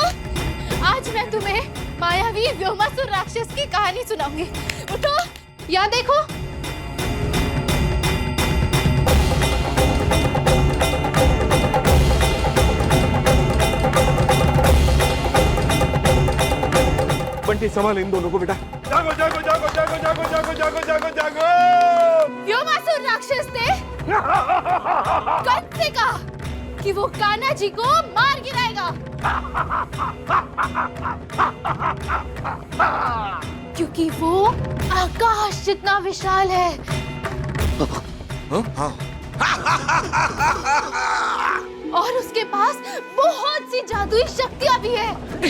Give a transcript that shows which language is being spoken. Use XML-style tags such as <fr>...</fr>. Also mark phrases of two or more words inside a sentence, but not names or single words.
<hi>आज मैं तुम्हें मायावी व्योमासुर राक्षस की कहानी सुनाऊंगी। उठो, यहाँ देखो। बंटी संभाल इन दोनों को बेटा। जागो जागो जागो जागो जागो जागो जागो जागो जागो। व्योमासुर राक्षस ने कब से कहा कि वो कान्हा जी को मार गिराएगा, क्योंकि वो आकाश जितना विशाल है। और उसके पास बहुत सी जादुई शक्तियां भी है।</hi>